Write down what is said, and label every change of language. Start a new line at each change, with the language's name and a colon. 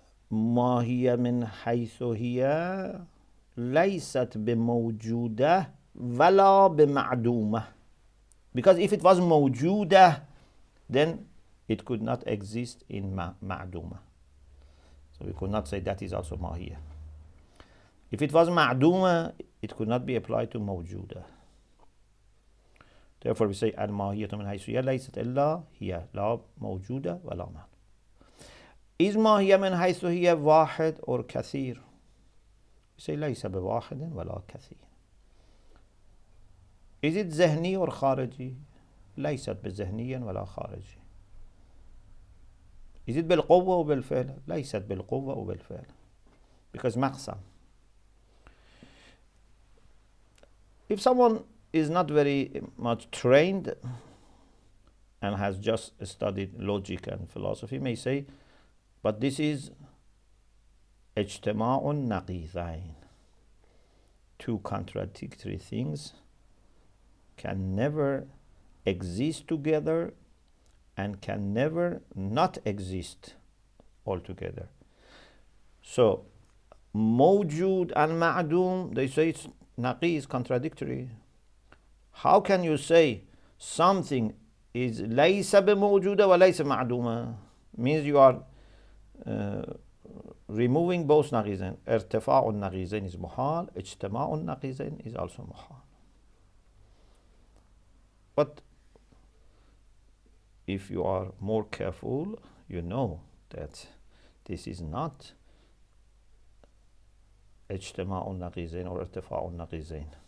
Arabic: ما هي من حيث هي ليست بموجودة ولا بمعدومة.
English: Because if it was موجودة, then it could not exist in معدومة. So we could not say that is also ماهية. If it was معدومة, it could not be applied to موجودة. Therefore we say
Arabic: الماهية من حيث هي ليست إلا هي لا موجودة ولا معدومة. Is ماهية من حيث هي واحد or كثير?
English: We say
Arabic: ليس بواحد ولا كثير.
English: Is it ذهني or خارجي?
Arabic: ليست بذهني ولا خارجي.
English: Is it
Arabic: بالقوة وبالفعل؟ ليست بالقوة وبالفعل.
English: Because مقسم. If someone is not very much trained and has just studied logic and philosophy, may say, but this is اجتماع نقيضين. Two contradictory things can never exist together and can never not exist altogether. So, موجود and معدوم, they say it's نقيض, contradictory. How can you say something is
Arabic: ليس بموجودة وليس معدومة?
English: Means you are removing both نقيضين.
Arabic: ارتفاع النقيضين is محال, اجتماع النقيضين is also محال.
English: But if you are more careful, you know that this is not اجتماع النقيضين or ارتفاع النقيضين.